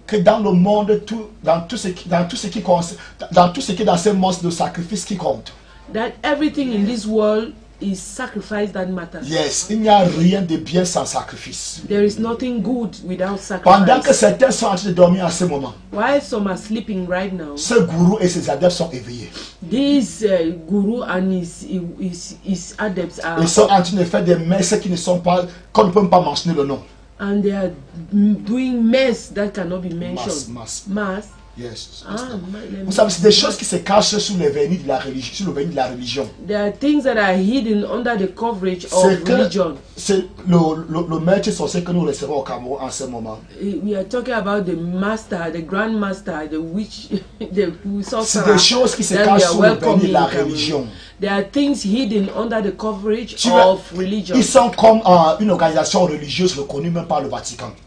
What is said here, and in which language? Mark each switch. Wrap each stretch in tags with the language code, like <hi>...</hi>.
<fr>Que dans le monde, dans tout ce qui est dans ce monde de sacrifice qui compte.</fr> <en>That everything in this world is sacrifice that matters.</en> <fr>Yes, il n'y a rien de bien sans sacrifice.</fr> <en>There is nothing good without sacrifice.</en> <fr>Pendant que certains sont en train de dormir à ce moment,</fr> <en>while some are sleeping right now,</en> <fr>ce gourou et ses adeptes sont éveillés.</fr> <en>This guru and his adepts are.</en> <fr>Ils sont en train de faire des messes qui ne sont pas, qu'on ne peut pas mentionner le nom.</fr> <en>And they are doing mess that cannot be mentioned. Mass. Yes.</en> <fr>Vous savez, c'est des choses qui se cachent sous le vernis de la religion, sous le vernis de la religion.</fr> <en>There are things that are hidden under the coverage of religion.</en> <fr>C'est le maître sorcier que nous recevons au Cameroun en ce moment.</fr> <en>We are talking about the master, the grand master, the witch, the sorcerer.</en> <fr>C'est des choses qui se cachent sous le vernis de la religion.</fr> <en>There are things hidden under the coverage of religion.</en> <fr>Ils sont comme une organisation religieuse reconnue même par le Vatican.</fr>